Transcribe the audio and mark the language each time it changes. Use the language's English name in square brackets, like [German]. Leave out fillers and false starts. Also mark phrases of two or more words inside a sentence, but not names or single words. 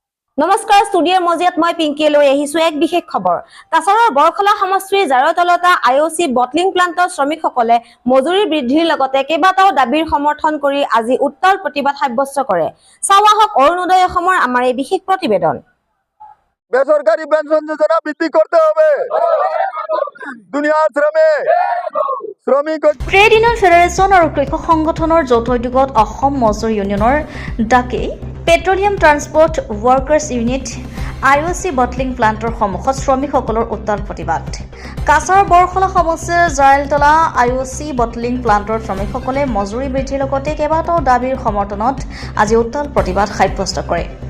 [Assamese] নমস্কাৰ ষ্টুডিঅ'ৰ মজিয়াত মই পিংকিয়ে লৈ আহিছো এক বিশেষ খবৰ। কাছাৰৰ বৰখলা সমষ্টিৰ জাৰতলতা IOC বটলিং প্লাণ্টৰ শ্ৰমিকসকলে মজুৰি বৃদ্ধিৰ লগতে কেইবাটাও দাবীৰ সমৰ্থন কৰি আজি উত্তাল প্ৰতিবাদ সাব্যস্ত কৰে। চাওঁ আহক অৰুণোদয় অসমৰ আমাৰ এই বিশেষ প্ৰতিবেদন। [Bangla] বেসরকারি পেনশন যোজনা বৃদ্ধি করতে হবে। দুনিয়ার শ্রমিক [English] Trade Union Federation [Assamese] আৰু কৃষক সংগঠনৰ যৌথ উদ্যোগত অসম মজদুৰ ইউনিয়নৰ ডাকে [English] Petroleum Transport Workers Unit [Assamese] IOC বটলিং প্লাণ্টৰ সন্মুখত শ্ৰমিকসকলৰ উত্তাল প্ৰতিবাদ। কাছাৰ বৰখলা সমষ্টিৰ জাৰতলা IOC বটলিং প্লাণ্টৰ শ্ৰমিকসকলে মজুৰি বৃদ্ধিৰ লগতে কেইবাটাও দাবীৰ সমৰ্থনত আজি উত্তাল প্ৰতিবাদ সাব্যস্ত কৰে।